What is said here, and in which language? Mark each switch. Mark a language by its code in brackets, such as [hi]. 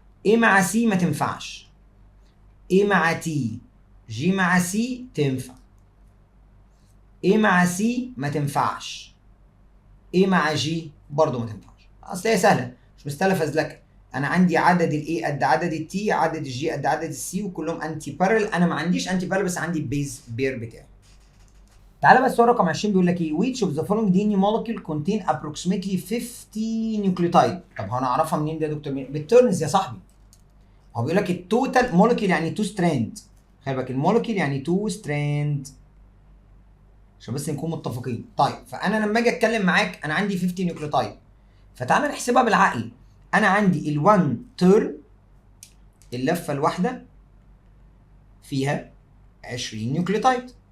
[ar] A مع C ما تنفعش، A مع T، G مع C تنفع، A مع C ما تنفعش، A مع G برضه ما تنفعش. اصل هي سهله، مش مستاهله فزلكه. انا عندي عدد الاي قد عدد التي، عدد الجي قد عدد السي، وكلهم انتي بارل. انا ما عنديش انتي بارل بس عندي البيز بير بتاعي. تعالى بس السؤال رقم 20 بيقول لك ايه؟ [en] which of the following DNA molecule contain approximately 50 nucleotide. [ar] طب هنعرفها منين ده يا دكتور؟ بالترنز يا صاحبي. هو بيقول لك التوتال مولكيول يعني 2 ستراند. خلي بالك المولكيول يعني 2 ستراند عشان بس نكون متفقين. طيب فانا لما اجي اتكلم معاك انا عندي 50 نيوكليوتايد، فتعالى نحسبها بالعقل. انا عندي ال1 تيرن، اللفه الواحده فيها 20 نيوكليوتايد.